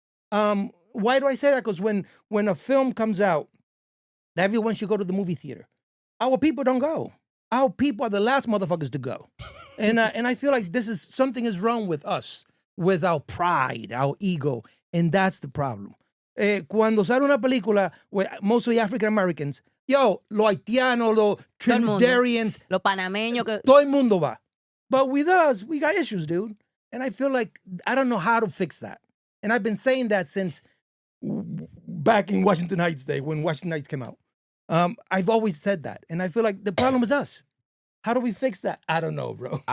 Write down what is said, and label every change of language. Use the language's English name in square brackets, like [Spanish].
[English] Why do I say that? Because when a film comes out, everyone should go to the movie theater. Our people don't go. Our people are the last motherfuckers to go, and I feel like something is wrong with us, with our pride, our ego, and that's the problem. [Spanish] Cuando sale una película [English] with mostly African Americans, [Spanish] yo, los haitianos, los Todo el mundo. [English] Trinidadians, [Spanish] Los panameños que... todo el mundo va. [English] But with us, we got issues, dude. And I feel like I don't know how to fix that. And I've been saying that since back in Washington Heights Day, when Washington Heights came out. I've always said that. And I feel like the problem is us. How do we fix that? I don't know, bro.